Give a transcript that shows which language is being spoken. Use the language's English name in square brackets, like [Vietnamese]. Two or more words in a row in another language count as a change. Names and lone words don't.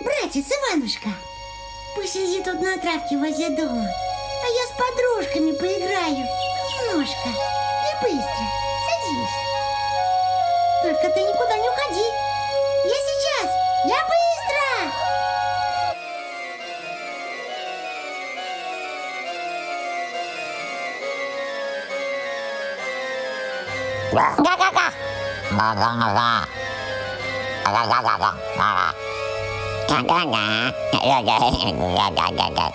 [Russian] Братец Иванушка, посиди тут на травке возле дома, а я с подружками поиграю немножко. И быстро садись. Только ты никуда не уходи. Я сейчас, я быстро. Га-га-га! Га-га-га! Га-га-га-га! Га-га-га! Га-га-га!